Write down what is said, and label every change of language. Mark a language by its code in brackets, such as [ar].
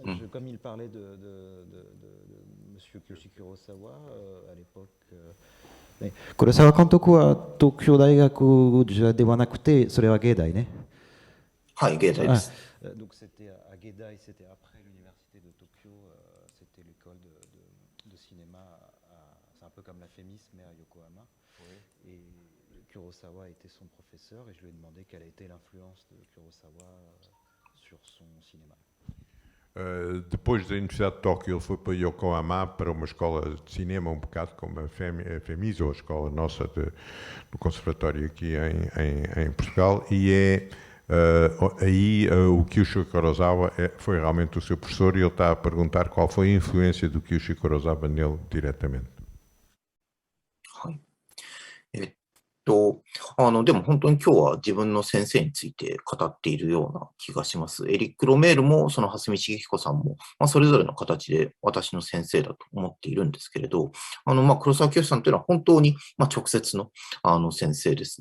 [fr] Comme il parlait de Monsieur Kiyoshi Kurosawa à l'époque. [ja] 黒沢監督は東京大学ではなくて、それは芸大ね。はい、芸大です。 [fr] Donc c'était à Gedai, c'était après l'université de Tokyo, c'était l'école de cinéma, c'est un peu comme la FEMIS mais à Yokohama. Et Kurosawa était son professeur et je lui ai demandé quelle a été l'influence de Kurosawa sur son cinéma. [pt] Depois da Universidade de Tóquio, ele foi para Yokohama, para uma escola de cinema, um bocado como a FEMIS, ou a escola nossa do conservatório aqui em Portugal, e aí o Kiyoshi Kurosawa foi realmente o seu professor, e ele está a perguntar qual foi a influência do Kiyoshi Kurosawa nele diretamente. [ja] はい。でも本当に今日は自分の先生について語っているような気がします。エリック・ロメールも、その蓮見茂彦さんも、それぞれの形で私の先生だと思っているんですけれど、黒沢清さんというのは本当に、直接の、先生です。